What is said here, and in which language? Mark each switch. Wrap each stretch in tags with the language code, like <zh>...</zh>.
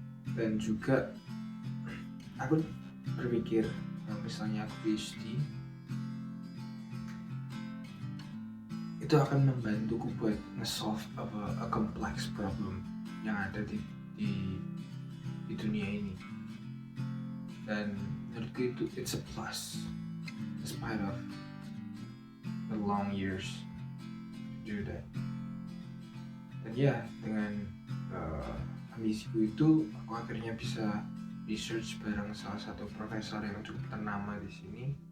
<id>Dan juga aku berpikir misalnya aku PhD itu akan membantuku buat nge-solve</id> <en>a complex problem</en> <id>yang ada di dunia ini. Dan menurutku itu</id> <en>it's a plus despite of the long years to do that.</en> <id>Dan dengan ambisiku itu aku akhirnya bisa research bareng salah satu profesor yang cukup ternama di sini.</id>